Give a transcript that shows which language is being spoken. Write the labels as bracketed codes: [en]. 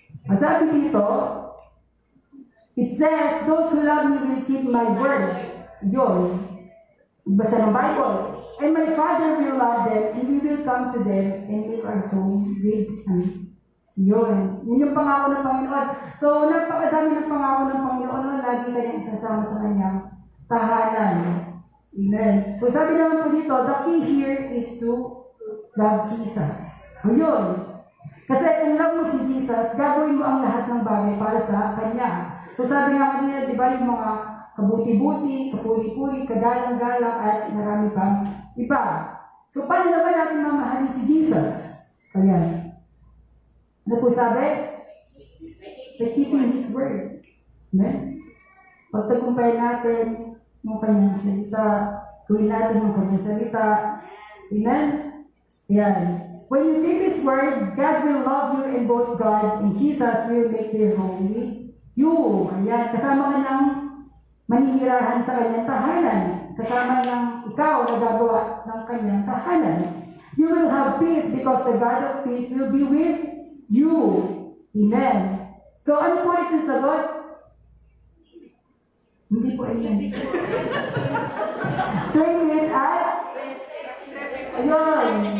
[tl] Ang sabi dito, [en] it says, those who love me will keep my word. [tl] Yun. Basta ng [en] Bible. And my Father will love them, and we will come to them and make our home with them. [tl] Yun. Yun yung pangako ng Panginoon. So, napakadami ng pangako ng Panginoon na lagi kanyang isasama sa kanyang tahanan. Amen. So, sabi naman po dito, [en] the key here is to love Jesus. [tl] O yun. Kasi kung love mo si Jesus, gagawin mo ang lahat ng bagay para sa Kanya. So, sabi nga kanina, di ba, yung mga kabuti-buti, kapuri-puri, kagalang-galang, at marami pang iba. So, paano naman natin mamahalin si Jesus? Ayan. Ano po sabi? [en] By keeping His word. [tl] Amen? Pagtagumpay natin yung kanyang salita, gawin natin yung kanyang salita. Amen? Ayan. [en] When you keep His word, God will love you, and both God and Jesus will make their home with you. [tl] Ayan. Kasama ka ng manihirahan sa kanyang tahanan. Kasama ng ikaw na gagawa ng kanyang tahanan. [en] You will have peace because the God of peace will be with you. [tl] Amen. So, ano po rin yung sagot? Hindi po amen. [en] Claim it at? Ayun.